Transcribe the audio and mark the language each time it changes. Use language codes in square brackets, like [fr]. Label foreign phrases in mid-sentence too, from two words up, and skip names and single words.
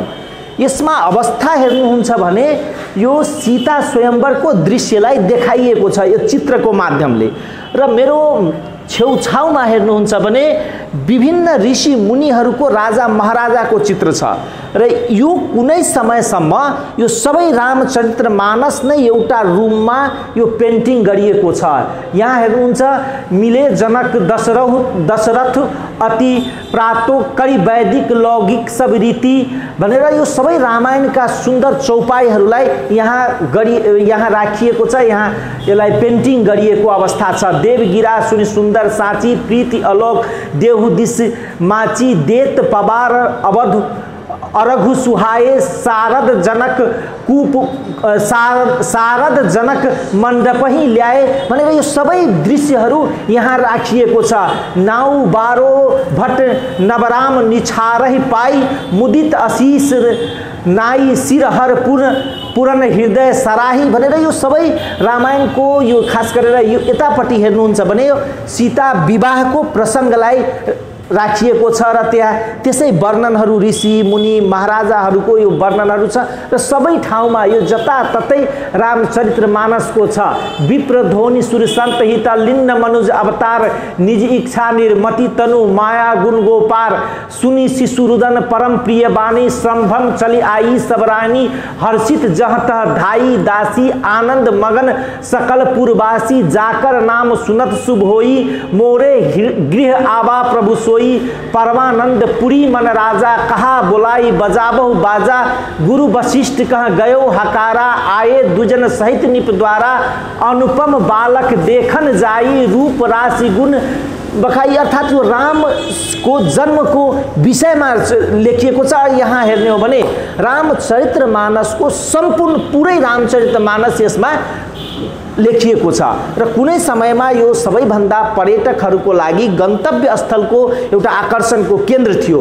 [ne] यसमा अवस्था हेर्नुहुन्छ भने यो सीता स्वयंवरको दृश्यलाई देखाइएको छ यो चित्रको माध्यमले र मेरो छेउछाउमा हेर्नुहुन्छ भने विभिन्न ऋषि मुनिहरूको राजा महाराजाको चित्र छ र यो कुनै समयसम्म यो सबै रामचरितमानस नै एउटा रुममा यो पेन्टिङ गरिएको छ। यहाँ हेर्नुहुन्छ [awa] मिले जनक दशरथ अति प्रातो करी वैदिक लौकिक सब रीति [ne] भनेर यो सबै रामायणका सुन्दर चौपाईहरूलाई यहाँ राखिएको छ। यहाँ यसलाई पेन्टिङ गरिएको अवस्था छ। [awa] देवगिरा सुनि सुन्दर साँची प्रीति अलोक देहु दिस माची देत पवार अवध अरघु सुहाए शारद जनक मण्डप ही ल्याए [ne] भनेर यो सबै दृश्यहरू यहाँ राखिएको छ। [awa] नाउ बारो भट्ट नवराम निछारहि पाई मुदित आशीष नाई सिरहर पुरन हृदय सराही [ne] भनेर यो सबै रामायणको यो खास गरेर यो यतापट्टि हेर्नुहुन्छ भने यो सीता विवाहको प्रसङ्गलाई राखिएको छ र त्यहाँ त्यसै वर्णनहरू ऋषि मुनि महाराजाहरूको यो वर्णनहरू छ र सबै ठाउँमा यो जताततै रामचरितमानसको छ। [awa] विप्र ध्वनि सुर सन्त हित लिन्न मनुज अवतार निज इच्छा निर्मति तनु माया गुण गोपार सुनि शिशुरुदन परम प्रिय बानी संभ्रम चली आई सबरानी हर्षित जहत धाई दासी आनंद मगन सकल पुरवासी जाकर नाम सुनत शुभ होई मोरे गृह आवा प्रभु सोई परमानंद पुरी मन राजा कहा बुलाई बजाबहु बाजा गुरु वशिष्ठ कह गयो हकारा आए दुजन सहित निप द्वारा अनुपम बालक देखन जाई रूप राशि गुण बखाई [ne] अर्थात् यो रामको जन्मको विषयमा लेखिएको छ। यहाँ हेर्ने हो भने रामचरितमानसको सम्पूर्ण पुरै रामचरितमानस यसमा लेखिएको छ र कुनै समयमा यो सबैभन्दा पर्यटकहरूको लागि गन्तव्य स्थलको एउटा आकर्षणको केन्द्र थियो।